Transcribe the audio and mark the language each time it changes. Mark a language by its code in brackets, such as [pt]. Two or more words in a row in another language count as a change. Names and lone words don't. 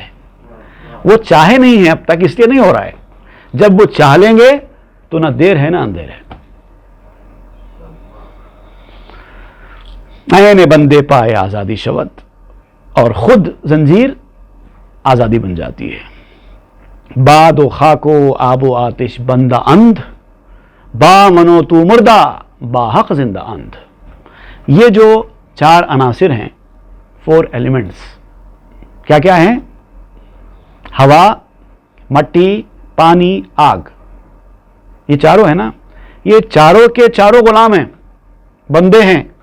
[ur] وہ چاہے نہیں ہیں اب تک, اس لیے نہیں ہو رہا ہے. جب وہ چاہ لیں گے تو نہ دیر ہے نہ اندھیر ہے. [fa] عین بندے پائے آزادی شود, [ur] اور خود زنجیر آزادی بن جاتی ہے. [fa] باد و خاک و آب و آتش بندہ اندھ, با منو تو مردہ با حق زندہ اندھ. [ur] یہ جو 4 عناصر ہیں, 4 ایلیمنٹس, کیا کیا ہیں؟ ہوا, مٹی, پانی, آگ. یہ چاروں ہیں نا, یہ چاروں کے چاروں غلام ہیں, بندے ہیں.